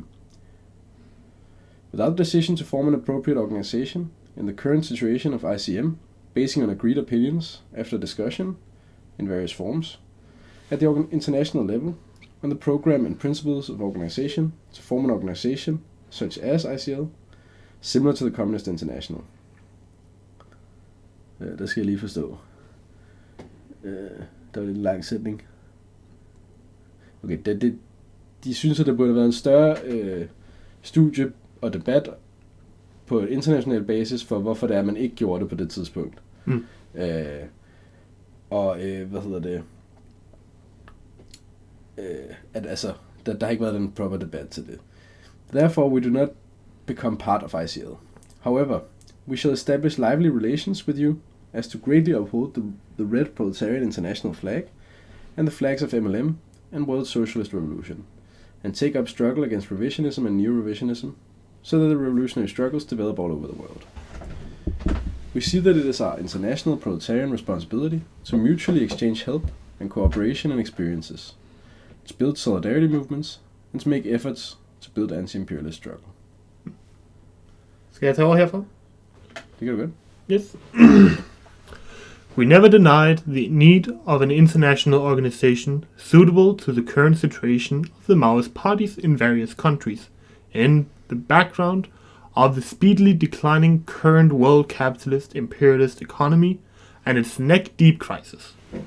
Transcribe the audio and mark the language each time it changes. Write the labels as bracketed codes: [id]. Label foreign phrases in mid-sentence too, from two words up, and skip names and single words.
[en] Without a decision to form an appropriate organization in the current situation of ICM, basing on agreed opinions after discussion in various forms, at the international level, on the program and principles of organization to form an organization such as ICL, similar to the Communist International." [da] Der skal jeg lige forstå. Der var lidt en lang sætning. Okay, de synes, at der burde have været en større studie og debat på et international basis for, hvorfor det er, at man ikke gjorde det på det tidspunkt. At altså, der har ikke været en proper debat til det. [en] Therefore, we do not become part of ICL. However, we shall establish lively relations with you as to greatly uphold the red proletarian international flag and the flags of MLM and World Socialist Revolution, and take up struggle against revisionism and neo-revisionism, so that the revolutionary struggles develop all over the world. We see that it is our international proletarian responsibility to mutually exchange help and cooperation and experiences, to build solidarity movements, and to make efforts to build anti-imperialist struggle. [da] Skal jeg tage over herfra? Det kan du godt. [en] Yes. We never denied the need of an international organization suitable to the current situation of the Maoist parties in various countries, in the background of the speedily declining current world capitalist imperialist economy and its neck-deep crisis.